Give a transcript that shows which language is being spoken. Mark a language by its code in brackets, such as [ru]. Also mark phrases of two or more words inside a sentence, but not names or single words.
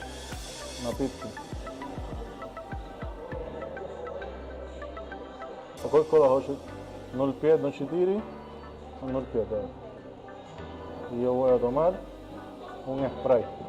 [es] Una pizza. [ru] Какой кола хочет? 0,5, 0,4, 0,5. [es] Y yo voy a tomar un Sprite.